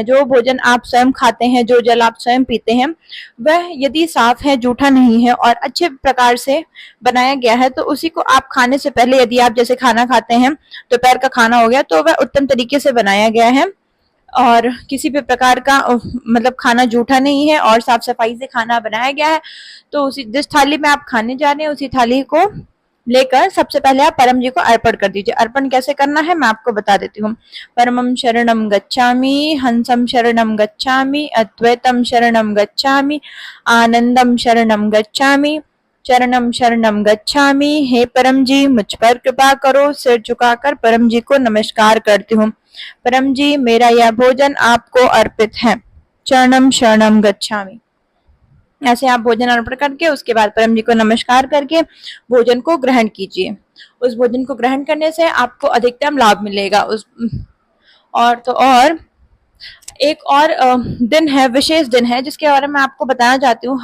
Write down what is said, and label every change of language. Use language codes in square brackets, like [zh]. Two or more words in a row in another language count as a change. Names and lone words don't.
[hi] जो भोजन आप स्वयं खाते हैं, जो जल आप स्वयं पीते हैं, वह यदि साफ है, जूठा नहीं है और अच्छे प्रकार से बनाया गया है तो उसी को आप खाने से पहले, यदि आप जैसे खाना खाते हैं, दोपहर का खाना हो गया, तो वह उत्तम तरीके से बनाया गया है और किसी भी प्रकार का मतलब खाना जूठा नहीं है और साफ सफाई से खाना बनाया गया है। तो उसी जिस थाली में आप खाने जा रहे हैं उसी थाली को लेकर सबसे पहले आप परम जी को अर्पण कर दीजिए। अर्पण कैसे करना है मैं आपको बता देती हूँ। [sa] परमम शरणम गच्छामि, हंसम शरणम गच्छामि, अद्वैतम शरणम गच्छामि, आनंदम शरणम गच्छामि, चरणम शरणम गच्छामि। [hi] हे परम जी मुझ पर कृपा करो। सिर झुकाकर परम जी को नमस्कार करती हूँ। परम जी मेरा यह भोजन आपको अर्पित है। [sa] चरणम शरणम गच्छामि। [hi] ऐसे आप भोजन अर्पण करके उसके बाद परम जी को नमस्कार करके भोजन को ग्रहण कीजिए। उस भोजन को ग्रहण करने से आपको अधिकतम लाभ मिलेगा। उस और तो और एक और दिन है, विशेष दिन है जिसके बारे में आपको बताना चाहती हूँ।